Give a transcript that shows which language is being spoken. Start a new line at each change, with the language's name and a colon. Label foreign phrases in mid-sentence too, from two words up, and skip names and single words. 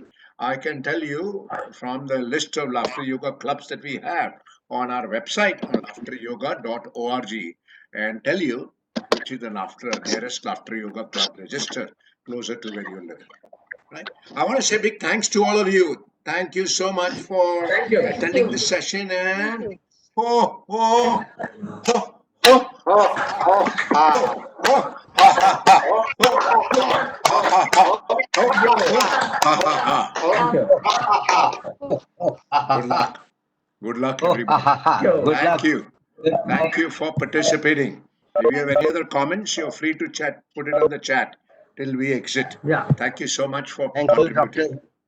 English: I can tell you from the list of laughter yoga clubs that we have on our website on laughteryoga.org and tell you which is the nearest laughter yoga club register closer to where you live. Right? I want to say big thanks to all of you. Thank you so much for Thank you. attending this session Thank and you. ho ho ho ho Oh, oh, ah. ho ha ha ha ho ho ha ha ha ho ho ha ha ha. Thank you. Good luck. Good luck, Oh, ha, everybody. ha, ha. Good Thank luck. you. Good Thank luck. you for participating. If you have Thank any you. other comments, you're free to chat. Put it on the chat till we exit. Yeah. Thank you so much for Thank you, Dr. contributing. Thank Sunil